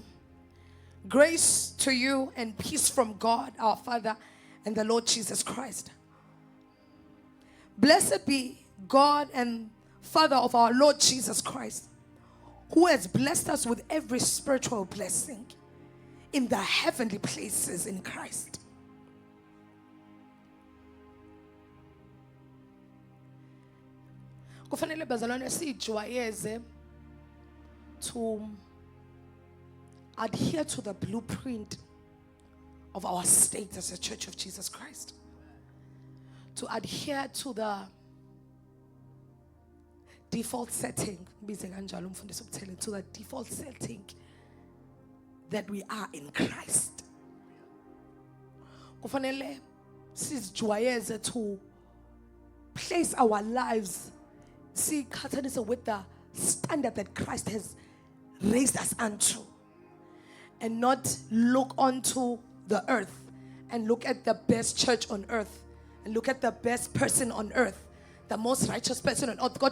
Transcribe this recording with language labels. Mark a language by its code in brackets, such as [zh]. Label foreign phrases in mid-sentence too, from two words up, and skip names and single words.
[en] Grace to you and peace from God our Father and the Lord Jesus Christ. Blessed be God and Father of our Lord Jesus Christ, who has blessed us with every spiritual blessing in the heavenly places in Christ. [zu] Kufanele bazalwane sijwayeze [en] to adhere to the blueprint of our state as a Church of Jesus Christ. To adhere to the default setting, to the default setting that we are in Christ. [zu] Kufanele sijwayeze [en] to place our lives with the standard that Christ has raised us unto, and not look onto the earth and look at the best church on earth and look at the best person on earth, the most righteous person on earth.